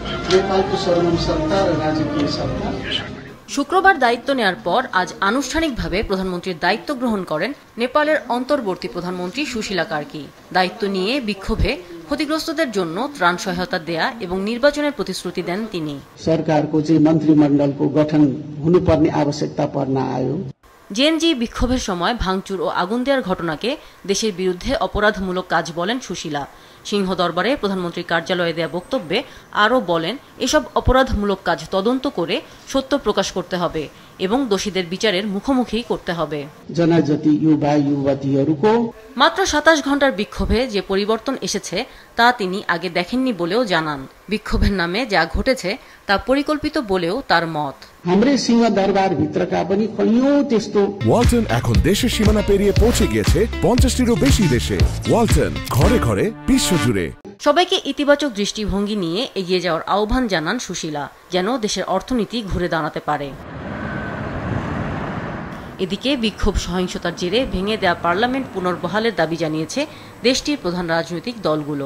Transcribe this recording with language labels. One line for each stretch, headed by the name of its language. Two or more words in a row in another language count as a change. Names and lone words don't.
Nepali: नेपालको सर्वोच्च सत्ता र राजकीय सत्ता।
Bangla: শুক্রবার দায়িত্ব নেয়ার পর আজ আনুষ্ঠানিকভাবে প্রধানমন্ত্রীর দায়িত্ব গ্রহণ করেন নেপালের অন্তর্বর্তী প্রধানমন্ত্রী সুশীলা কার্কি। দায়িত্ব নিয়ে বিক্ষোভে ক্ষতিগ্রস্তদের জন্য ত্রাণ সহায়তা দেয়া এবং নির্বাচনের প্রতিশ্রুতি দেন তিনি।
Nepali: सरकारको चाहिँ मन्त्रीमण्डलको गठन हुनुपर्ने आवश्यकता पर्न आयो।
Bangla: জেএনজি বিক্ষোভের সময় ভাঙচুর ও আগুন দেওয়ার ঘটনাকে দেশের বিরুদ্ধে অপরাধমূলক কাজ বলেন সুশীলা। সিংহ দরবারে প্রধানমন্ত্রীর কার্যালয়ে দেয়া বক্তব্যে আরও বলেন, এসব অপরাধমূলক কাজ তদন্ত করে সত্য প্রকাশ করতে হবে এবং দোষীদের বিচারের মুখোমুখি করতে হবে।
Nepali: জনজাতি युवा युवतीहरूको
Bangla: মাত্র ২৭ ঘন্টার বিক্ষোভে যে পরিবর্তন এসেছে তা তিনি আগে দেখেননি বলেও জানান। বিক্ষোভের নামে যা ঘটেছে তা পরিকল্পিত বলেও তার মত।
Nepali: हाम्रै सिंह दरबार भित्रका पनि कयौं त्यस्तो।
Bangla: ওয়ালটন এখন দেশের সীমানা পেরিয়ে পৌঁছে গিয়েছে 50টিরও বেশি দেশে। ওয়ালটন, ঘরে ঘরে বিশ্বজুড়ে। সবাইকে ইতিবাচক দৃষ্টিভঙ্গি নিয়ে এগিয়ে যাওয়ার আহ্বান জানান সুশীলা, যেন দেশের অর্থনীতি ঘুরে দাঁড়াতে পারে। এদিকে বিক্ষোভ সহিংসতার জেরে ভেঙে দেয়া পার্লামেন্ট পুনর্বহালের দাবি জানিয়েছে দেশটির প্রধান রাজনৈতিক দলগুলো।